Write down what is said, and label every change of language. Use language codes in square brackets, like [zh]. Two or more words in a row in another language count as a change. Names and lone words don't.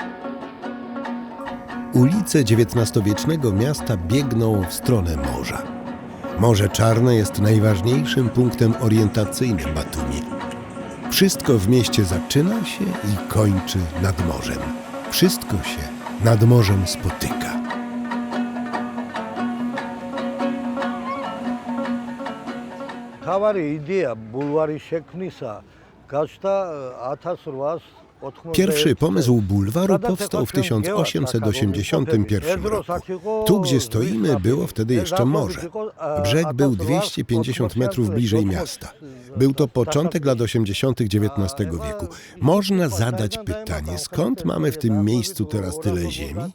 [pl] Ulice XIX-wiecznego miasta biegną w stronę morza. Morze Czarne jest najważniejszym punktem orientacyjnym Batumi. Wszystko w mieście zaczyna się i kończy nad morzem. Wszystko się nad morzem spotyka. [ka] თავარი იდეა ბულვარის შექმნისა გაჩნდა 1880. [pl] Pierwszy pomysł bulwaru powstał w 1881 roku. Tu, gdzie stoimy, było wtedy jeszcze morze. Brzeg był 250 metrów bliżej miasta. Był to początek lat 80. XIX wieku. Można zadać pytanie, skąd mamy w tym miejscu teraz tyle ziemi?